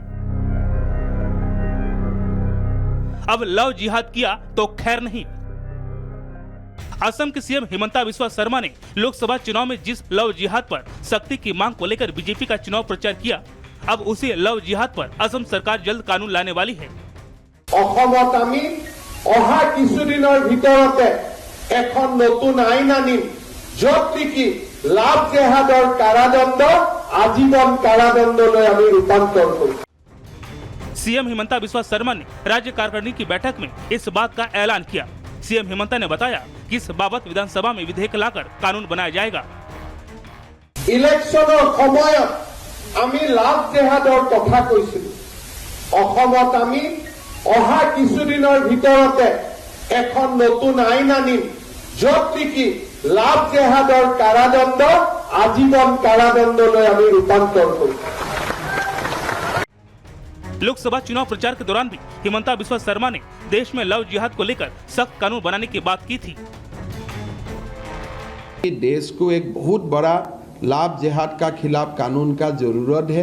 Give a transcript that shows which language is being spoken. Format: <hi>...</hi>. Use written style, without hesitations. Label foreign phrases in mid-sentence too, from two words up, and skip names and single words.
<hi>अब लव जिहाद किया तो खैर नहीं। असम के सीएम हिमंता बिस्वा शर्मा ने लोकसभा चुनाव में जिस लव जिहाद पर सख्ती की मांग को लेकर बीजेपी का चुनाव प्रचार किया, अब उसी लव जिहाद पर असम सरकार जल्द कानून लाने वाली है।</hi> <as>অসমত আমি অহা কিছুদিনৰ ভিতৰতে এখন নতুন আইন আনিম, য'ত নেকি লাভ জেহাদৰ কাৰাদণ্ড আজীৱন কাৰাদণ্ডলৈ আমি रूपांतर করি।</as> <hi>सीएम हिमंता बिस्वा शर्मा ने राज्य कार्यकारिणी की बैठक में इस बात का ऐलान किया। सीएम हिमंता ने बताया कि इस बाबत विधानसभा में विधेयक लाकर कानून बनाया जाएगा।</hi> <as>इलेक्शনৰ সময়ত আমি লাভ জেহাদৰ কথা কৈছিলো। অসমত আমি অহা কিছুদিনৰ ভিতৰতে এখন নতুন আইন আনিম, য'ত নেকি লাভ জেহাদৰ কাৰাদণ্ড আজীৱন কাৰাদণ্ডলৈ আমি रूपांतर করি।</as> <hi>लोकसभा चुनाव प्रचार के दौरान भी हिमंता बिस्वा शर्मा ने देश में लव जिहाद को लेकर सख्त कानून बनाने की बात की थी। देश को एक बहुत बड़ा लव जिहाद का खिलाफ कानून का जरूरत है।</hi>